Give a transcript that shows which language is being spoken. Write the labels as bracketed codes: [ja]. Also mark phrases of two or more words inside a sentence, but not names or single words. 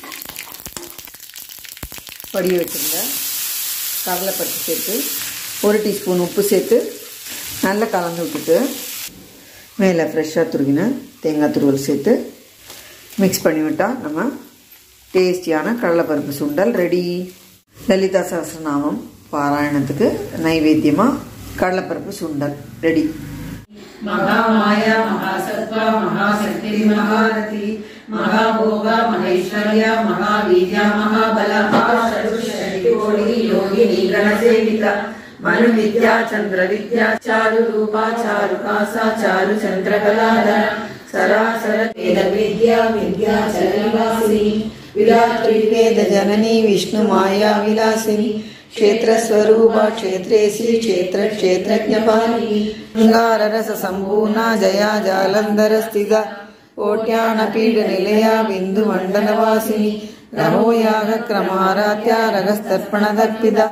[ta] படிய வச்சுருந்த கடலைப்பருப்பு சேர்த்து 1 டீஸ்பூன் உப்பு சேர்த்து நல்லா கலந்து விட்டுட்டு மேலே ஃப்ரெஷ்ஷாக துருவின தேங்காய் துருவல் சேர்த்து மிக்ஸ் பண்ணி விட்டால் நம்ம டேஸ்டியான கடலைப்பருப்பு சுண்டல் ரெடி. லலிதா சஹஸ்ரநாமம் பாராயணத்துக்கு நைவேத்தியமாக கடலைப்பருப்பு சுண்டல் ரெடி. [sa] महामाया महासत्त्वा महाशक्ति महारथी महाभोगा महेश्वर्या महावीर्या महाबला महाषडुषट्कोटि योगिनी गणसेविता मनु विद्या चंद्र विद्या चारु रूपा चारुकासा चारु चंद्रकलाधर सरासर वेद विद्या विद्याचल निवासिनी विराट्री वेद जननी विष्णु माया विलासिनी क्षेत्र स्वरूपा क्षेत्रेसी क्षेत्र क्षेत्रज्ञपालिनी शृंगाररस संपूर्णा जया जालंधर स्थिता कोट्यान पीड निलया बिंदु मंडलवासिनी रहो याग क्रमाराध्या रगस्तर्पण दर्पिता।